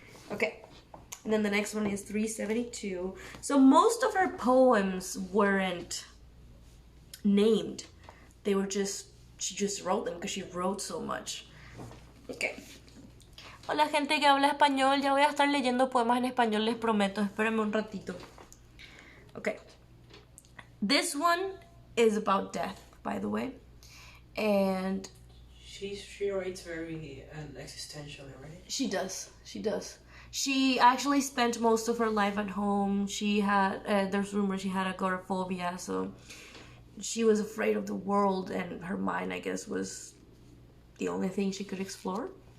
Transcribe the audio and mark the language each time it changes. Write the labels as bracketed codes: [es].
[en] Okay, and then the next one is 372. So most of her poems weren't named. They were just... She just wrote them because she wrote so much. Okay. [es] Hola gente que habla español. Ya voy a estar leyendo poemas en español, les prometo. Espérenme un ratito. Okay. [en] This one is about death, by the way. And she writes very existentially, right? She does. She actually spent most of her life at home. She had, there's rumors she had agoraphobia, so she was afraid of the world, and her mind, I guess, was the only thing she could explore.